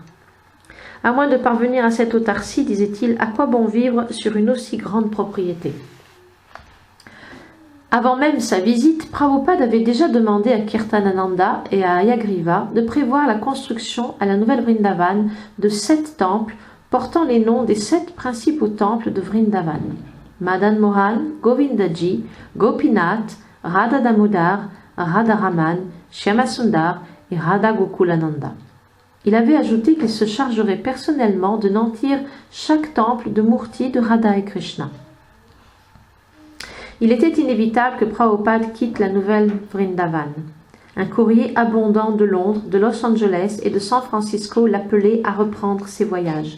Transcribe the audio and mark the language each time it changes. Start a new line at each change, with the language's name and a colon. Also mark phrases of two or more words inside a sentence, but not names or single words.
French: À moins de parvenir à cette autarcie, disait-il, à quoi bon vivre sur une aussi grande propriété? Avant même sa visite, Prabhupada avait déjà demandé à Kirtanananda et à Hayagriva de prévoir la construction à la Nouvelle Vrindavan de 7 temples portant les noms des 7 principaux temples de Vrindavan: Madan Mohan, Govindaji, Gopinath, Radha Damodar, Radha Raman, Shyamasundar et Radha Gokulananda. Il avait ajouté qu'il se chargerait personnellement de nantir chaque temple de Murti de Radha et Krishna. Il était inévitable que Prabhupada quitte la Nouvelle Vrindavan. Un courrier abondant de Londres, de Los Angeles et de San Francisco l'appelait à reprendre ses voyages.